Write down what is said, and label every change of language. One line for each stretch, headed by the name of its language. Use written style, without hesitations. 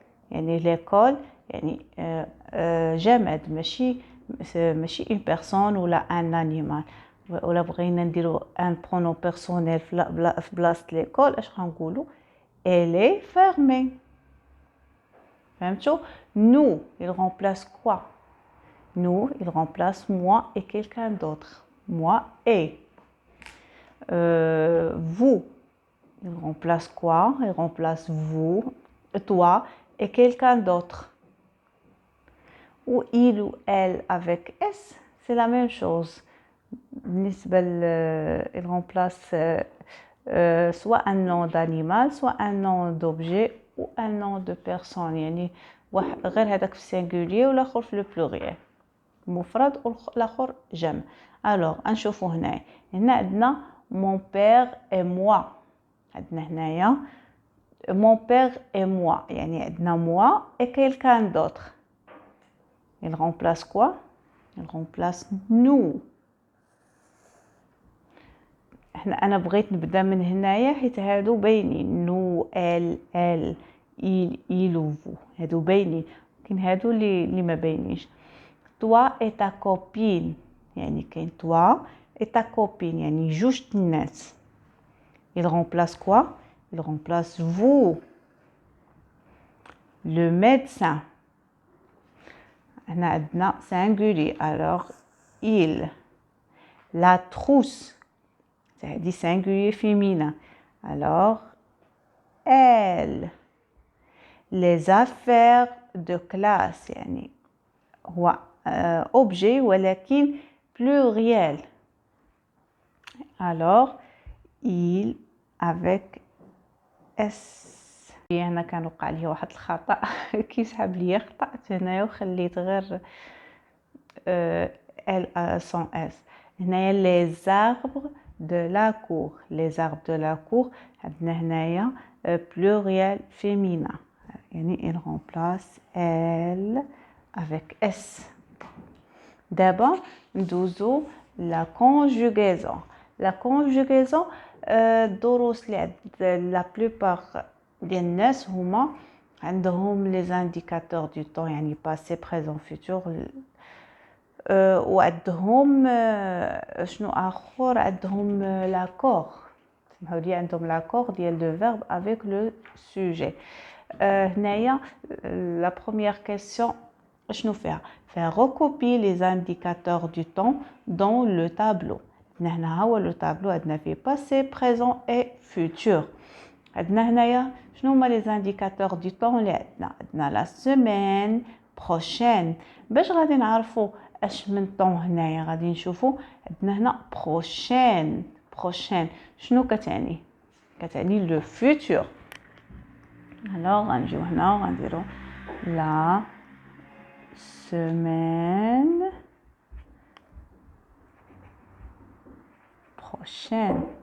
Arabic: يعني l'école يعني جماد ماشي
French: une personne
Arabic: ولا
French: un animal.
Arabic: ولا بغينا نديرو ان برونو بيرسونيل في بلاصه ليكول اش غنقولوا
French: elle est fermée.
Arabic: فهمتوا؟
French: nous il remplace quoi? nous il remplace moi et quelqu'un d'autre. moi et vous il remplace quoi? il remplace vous, toi et quelqu'un d'autre. ou il ou elle avec s c'est la même chose. il remplace soit un nom d'animal, soit un nom d'objet ou un nom de personne.
Arabic: يعني غير هذاك في singulier والآخر في
French: le pluriel.
Arabic: مفرد والآخر جمع.
French: alors
Arabic: نشوفوا هنا عندنا
French: mon père et moi.
Arabic: عندنا هنايا
French: mon père et moi.
Arabic: يعني عندنا
French: moi et quelqu'un d'autre. il remplace quoi? il remplace nous.
Arabic: انا بغيت نبدا من هنايا حيت هادو باينين نو ال il ou vous هادو باينين. لكن هادو اللي ما باينينش.
French: toi et ta copine
Arabic: يعني كاين
French: toi et ta copine
Arabic: يعني جوج الناس.
French: il remplace quoi? il remplace vous. le médecin
Arabic: هنا عندنا
French: singulier alors il. la trousse
Arabic: هذه
French: singulier féminin alors elle. les affaires de classe
Arabic: يعني هو
French: objet ولكن pluriel alors il avec s.
Arabic: هنا كان وقع لي واحد الخطأ كيسحب لي خطأت هنايا وخليت غير
French: l sans s.
Arabic: هنايا
French: les arbres de la cour. les arbres de la cour
Arabic: عندنا هنايا
French: pluriel féminin
Arabic: يعني
French: il remplace elle avec s.
Arabic: دابا ندوزو la conjugaison. la conjugaison الدروس اللي عند la plupart ديال الناس هما عندهم
French: les indicateurs du temps يعني passé présent futur
Arabic: وعندهم شنو اخر عندهم لاكور. سمحوا لي عندهم لاكور ديال لو فيرب
French: avec le sujet. هنايا la première question
Arabic: شنو فيها
French: recopier les indicateurs du temps dans le tableau.
Arabic: هنا هو لو تابلو عندنا فيه passé présent et futur. عندنا هنايا شنو هما
French: les indicateurs du temps
Arabic: اللي عندنا
French: la semaine prochaine.
Arabic: باش غادي نعرفوا اش من طون هنايا غادي نشوفوا عندنا هنا prochaine شنو كتعني le futur. alors غنجيو هنا وغنديروا
French: la semaine prochaine.